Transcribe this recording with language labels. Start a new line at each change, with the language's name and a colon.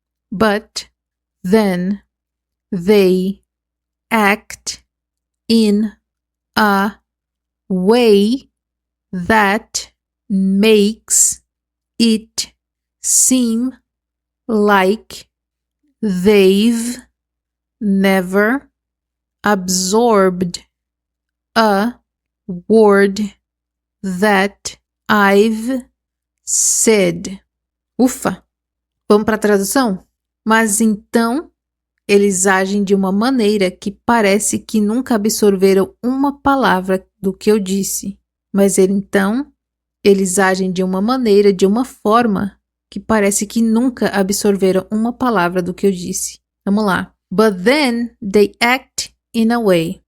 English: But then they act in a way that makes it seem like they've never absorbed a word that I've said.
Portuguese: Ufa! Vamos para a tradução? Mas então, eles agem de uma maneira que parece que nunca absorveram uma palavra do que eu disse. Mas então, eles agem de uma maneira, de uma forma, que parece que nunca absorveram uma palavra do que eu disse. Vamos lá.
English: But then they act in a way.